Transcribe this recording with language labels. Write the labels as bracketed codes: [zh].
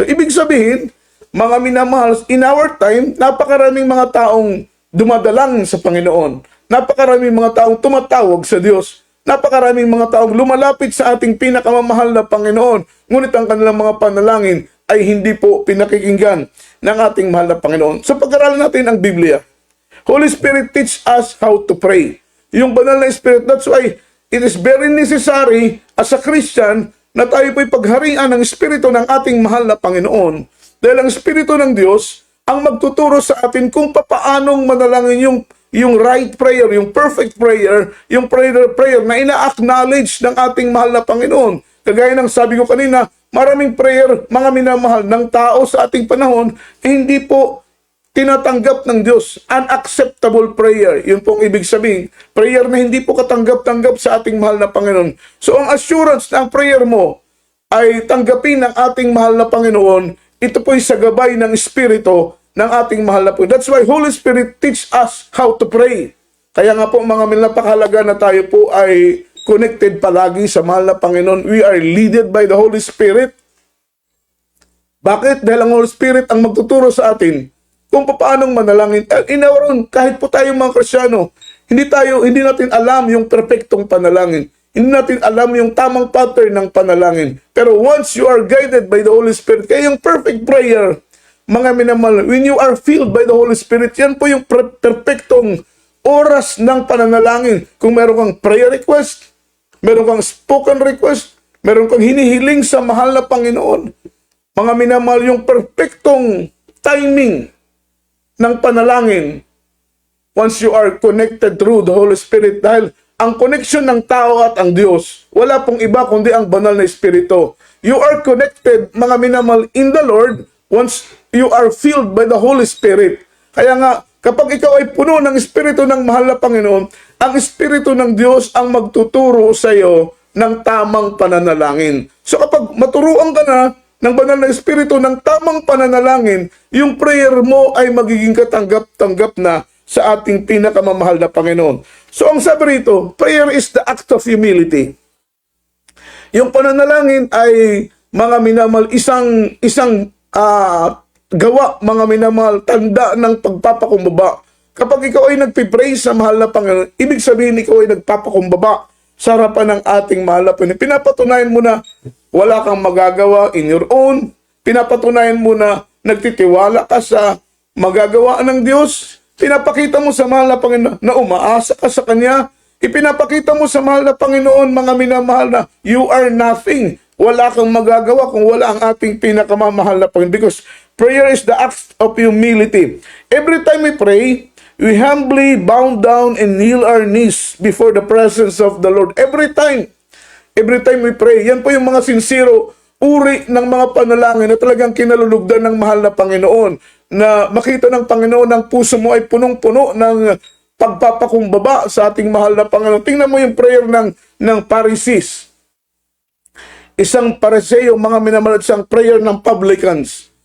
[tl] So, ibig sabihin, mga minamahal, [en] in our time, [tl] napakaraming mga taong dumadalangin sa Panginoon. Napakaraming mga taong tumatawag sa Diyos. Napakaraming mga taong lumalapit sa ating pinakamamahal na Panginoon. Ngunit ang kanilang mga panalangin ay hindi po pinakikinggan ng ating mahal na Panginoon. So, pag-aralan natin ang Biblia. [en] Holy Spirit teach us how to pray. [tl] Yung banal na Spirit, [en] that's why it is very necessary as a Christian [tl] na tayo po'y pagharian ng Espiritu ng ating mahal na Panginoon. Dahil ang Espiritu ng Diyos ang magtuturo sa atin kung papaanong manalangin yung [en] right prayer, [tl] yung [en] perfect prayer, [tl] yung prayer na ina-acknowledge ng ating mahal na Panginoon. Kagaya ng sabi ko kanina, maraming prayer, mga minamahal, ng tao sa ating panahon, hindi po tinatanggap ng Diyos. [en] Unacceptable prayer. [tl] Yun pong ibig sabihin. Prayer na hindi po katanggap-tanggap sa ating mahal na Panginoon. So ang assurance na ang prayer mo ay tanggapin ng ating mahal na Panginoon, ito po'y sa gabay ng Espiritu ng ating mahal na Panginoon. [en] That's why Holy Spirit teach us how to pray. [tl] Kaya nga po mga napakahalaga na tayo po ay connected palagi sa mahal na Panginoon. [en] We are led by the Holy Spirit. [tl] Bakit? Dahil ang Holy Spirit ang magtuturo sa atin kung paanong manalangin. Inawaron, kahit po tayo mga Kristyano, hindi natin alam yung perfectong panalangin. Hindi natin alam yung tamang pattern ng panalangin. Pero [en] once you are guided by the Holy Spirit, [tl] kaya yung perfect prayer, mga minamahal, [en] when you are filled by the Holy Spirit, [tl] yan po yung perfectong oras ng pananalangin. Kung meron kang [en] prayer request, [tl] meron kang [en] spoken request, [tl] meron kang hinihiling sa mahal na Panginoon, mga minamahal, yung perfectong timing ng panalangin [en] once you are connected through the Holy Spirit. [tl] Dahil ang connection ng tao at ang Diyos, wala pong iba kundi ang banal na Espiritu. [en] You are connected, [tl] mga minamahal, [en] in the Lord once you are filled by the Holy Spirit. [tl] Kaya nga, kapag ikaw ay puno ng Espiritu ng mahal na Panginoon, ang Espiritu ng Diyos ang magtuturo sa iyo ng tamang pananalangin. So kapag maturuan ka na ng banal na Espiritu ng tamang pananalangin, yung prayer mo ay magiging katanggap-tanggap na sa ating pinakamamahal na Panginoon. [en] So [tl] ang sabi rito, [en] prayer is the act of humility. [tl] Yung pananalangin ay, mga minamahal, isang gawa, mga minamahal, tanda ng pagpapakumbaba. Kapag ikaw ay nagpipray sa mahal na Panginoon, ibig sabihin ikaw ay nagpapakumbaba sa harapan ng ating mahal na Panginoon. Pinapatunayan mo na wala kang magagawa [en] in your own. [tl] Pinapatunayan mo na nagtitiwala ka sa magagawa ng Diyos. Pinapakita mo sa mahal na Panginoon na umaasa ka sa Kanya. Ipinapakita mo sa mahal na Panginoon, mga minamahal, na [en] you are nothing. [tl] Wala kang magagawa kung wala ang ating pinakamamahal na Panginoon. [en] Because prayer is the act of humility. Every time we pray, we humbly bow down and kneel our knees before the presence of the Lord. Every time we pray, [tl] yan po yung mga sincero uri ng mga panalangin na talagang kinalulugdan ng mahal na Panginoon. Na makita ng Panginoon ang puso mo ay punong-puno ng pagpapakumbaba sa ating mahal na Panginoon. Tingnan mo yung prayer ng Pharisees. Isang Pariseo, mga minamahal, isang prayer ng publicans.